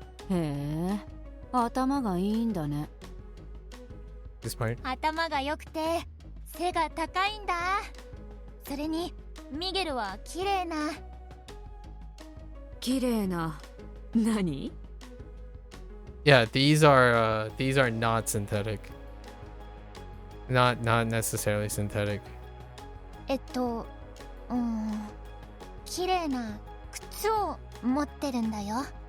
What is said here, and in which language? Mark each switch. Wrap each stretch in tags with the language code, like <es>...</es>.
<ja>へえ頭がいいんだね。</ja> <en>He's smart.</en> <ja>頭が良くて背が高いんだ。それにミゲルは綺麗な。綺麗な何</ja> <en>Yeah, these are not synthetic. Not necessarily synthetic.</en> <ja>綺麗な靴を持ってるんだよ。</ja>